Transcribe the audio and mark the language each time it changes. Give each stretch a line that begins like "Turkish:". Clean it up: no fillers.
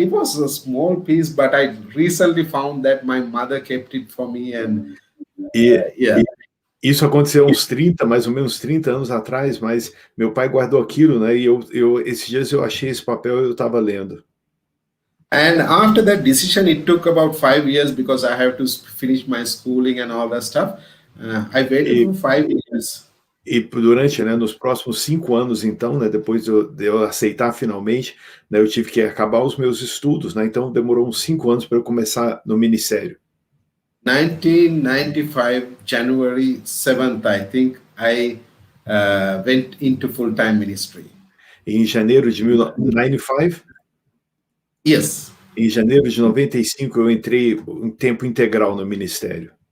English: It was a small piece, but I recently found that my mother kept it for me. And
Portuguese: isso aconteceu mais ou menos 30 anos atrás, mas meu pai guardou aquilo, né? E esses dias eu achei esse papel e eu estava lendo.
English: And after that decision, it took about 5 years, because I have to finish my schooling and all that stuff. I waited for 5 years.
Portuguese: E durante, né, nos próximos 5 anos, então, né, depois de eu aceitar finalmente, né, eu tive que acabar os meus estudos, né? Então demorou uns 5 anos para eu começar no ministério.
English: 1995, January 7th, I think, I went into full-time ministry.
Portuguese: Em janeiro de 1995?
English: Yes.
Portuguese: Em janeiro de 95, eu entrei em tempo integral no ministério.